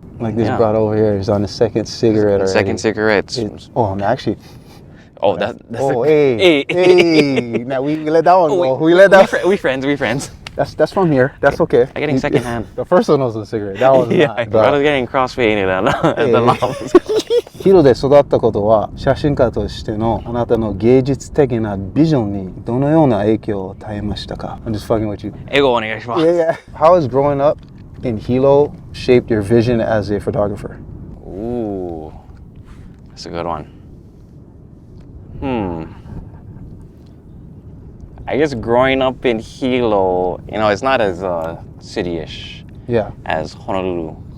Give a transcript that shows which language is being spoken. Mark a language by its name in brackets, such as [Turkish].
[English] Like this brought over here is on the second cigarette already. Second cigarette. I'm actually... Oh, that's hey. Now we let that one go. We let that... We friends. That's from here. That's okay. I'm getting secondhand. The first one was a cigarette. That was not. I was getting cross-faded at the lava. [Japanese] ヒロで育ったことは写真家としてのあなたの芸術的なビジョンにどのような影響を与えましたか? [English] I'm just fucking with you. [Japanese] 英語お願いします。 [English] Yeah. How has growing up in Hilo shaped your vision as a photographer? Ooh, that's a good one. I guess growing up in Hilo, you know, it's not as city-ish as Honolulu.